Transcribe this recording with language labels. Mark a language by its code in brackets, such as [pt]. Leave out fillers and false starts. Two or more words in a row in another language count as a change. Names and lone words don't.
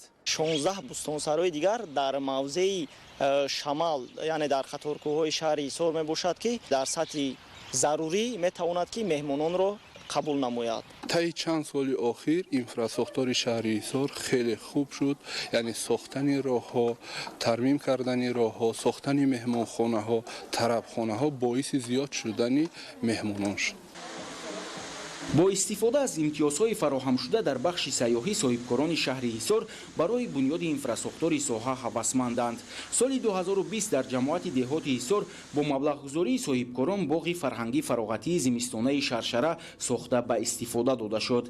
[tg] 16 бустонсарои дигар дар мавзеи шамал, яъне дар қаторкӯҳҳои шаҳри ҳисор мебошад, ки дар сатҳи зарурӣ метавонад ки меҳмононро қабул намояд. таи чанд соли охир инфраструктури шаҳри ҳисор хеле хуб шуд, яъне сохтани роҳҳо, тармим кардани роҳҳо, сохтани меҳмонхонаҳо, тарабхонаҳо боиси зиёд шудани меҳмонон шуд. бо истифода аз имтиёзҳои фароҳам шуда дар бахши сайёҳӣ соҳибкорони шаҳри Ҳисор барои бунёди инфраструктури соҳа ҳавасманданд. соли 2020 дар ҷамоати деҳоти Ҳисор бо маблағгузории соҳибкорон боғи фарҳангии фароғатии зимистонаи Шаршара сохта ба истифода дода шуд.